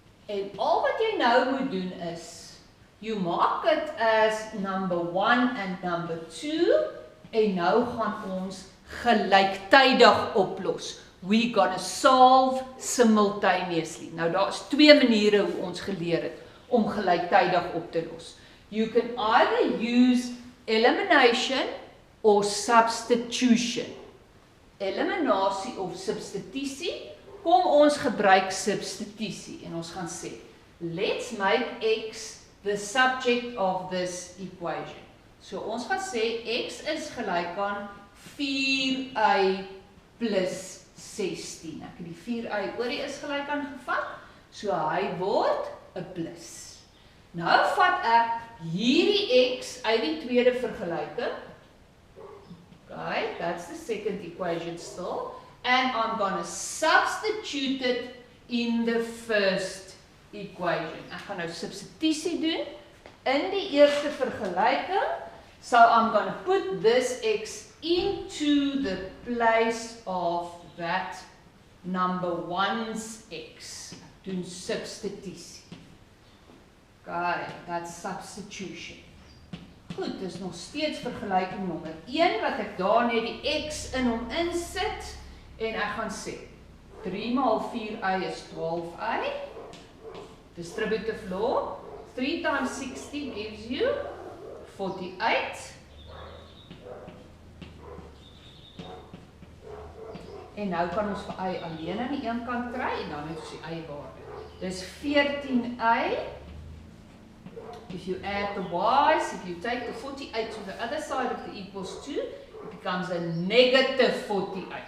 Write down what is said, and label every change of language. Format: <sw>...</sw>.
<af>En al wat jy nou moet doen is,</af> <en>you mark it as number 1 and number 2,</en> <af>en nou gaan ons gelyktydig oplos.</af> <en>We're gonna solve simultaneously.</en> <af>Nou daar is twee maniere hoe ons geleer het om gelyktydig op te los.</af> <en>You can either use elimination or substitution.</en> <af>Eliminasie of substitusie. Kom ons gebruik substitusie en ons gaan sê,</af> <en>let's make x the subject of this equation.</en> <af>So ons gaan sê x is gelyk aan 4y plus 16. Ek het die 4y oor die is gelyk aan gevat, so hy word 'n plus. Nou vat ek hierdie x uit die tweede vergelyking.</af> <en>Okay, that's the second equation still. And I'm going to substitute it in the first equation.</en> <af>Ek gaan nou substitusie doen in die eerste vergelyking.</af> <en>So I'm going to put this x into the place of that number 1's x.</en> <af>Doen substitusie.</af> <en>Okay, that's substitution.</en> <af>Goed, dis nog steeds vergelyking nommer 1 wat ek daar net die x in hom insit. En ek gaan sê, 3 maal 4y is 12y.</af> <en>Distributive law. 3 times 60 gives you 48.</en> <af>En nou kan ons vir y alleen aan die een kant kry, en dan het ons die y-waarde. Dis 14y.</af> <en>If you add the y's, if you take the 48 to the other side of the equals 2, it becomes a negative 48.</en>